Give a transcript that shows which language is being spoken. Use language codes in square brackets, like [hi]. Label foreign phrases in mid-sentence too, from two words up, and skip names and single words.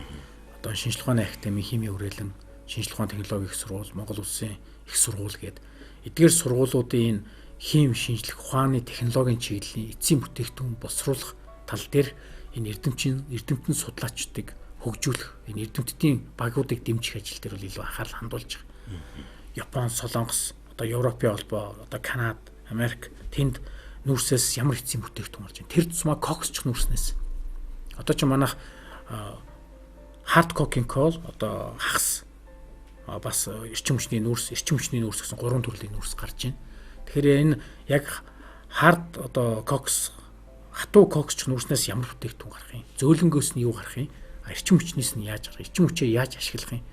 [mn] Одоо шинжилгээ ухааны академи, химийн хүрээлэн, шинжилгээ ухааны технологийн их сургууль, Монгол Улсын их сургууль гээд эдгээр сургуулиудын энэ хим шинжлэх ухааны технологийн чиглэлийн эцсийн бүтээгдэхүүн боловсруулах тал дээр энэ эрдэмтэн судлаачдыг хөгжүүлэх, энэ эрдэмтдийн багуудыг дэмжих ажил дээр бол илүү анхаарал хандуулж байгаа. Япон, Солонгос, одоо Европын холбоо, одоо Канада, Америк тэнд нүүрсээс ямар эцсийн бүтээгдэхүүн болж байна. Тэр тусмаа коксч нүүрснээс. Одоо ч манайх [en] hard coking coal [mn] одоо хагас бас эрчим хүчний нүүрс гэсэн 3 төрлийн нүүрс гарч байна. Тэгэхээр энэ яг hard одоо кокс хатуу коксч нүүрснээс ямар бүтээгдэхүүн гарах юм? Зөөлөнгөөс нь юу гарах юм? Эрчим хүчнээс нь яаж гарах? Эрчим хүчээ яаж ашиглах юм?